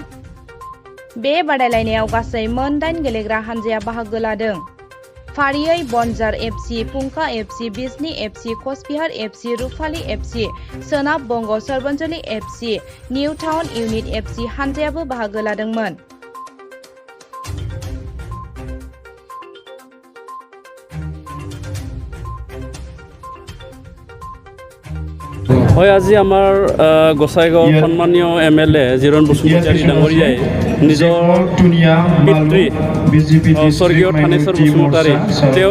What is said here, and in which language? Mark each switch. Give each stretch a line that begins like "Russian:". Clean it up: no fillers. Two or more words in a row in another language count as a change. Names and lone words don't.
Bodo: बे बादायलायनायाव गासै मोन 8 गेलेग्रा हानजाया बाहागो लादों। फारियै बनजार एफसी, फुंखा एफसी, बिजनी एफसी, कचबिहार एफसी, रुपाली एफसी, सोनाब बंग सर्बन्जलि एफसी, निउ टाउन इउनिट एफसी हानजायाबो बाहागो लादोंमोन।
Assamese: হয়, আজি আমাৰ গোসাইগাঁও সন্মানীয় MLA জিৰণ বসুমতাৰী ডাঙৰীয়াই নিজৰ পিতৃ স্বৰ্গীয় থানেশ্বৰ বসুমতাৰী তেওঁ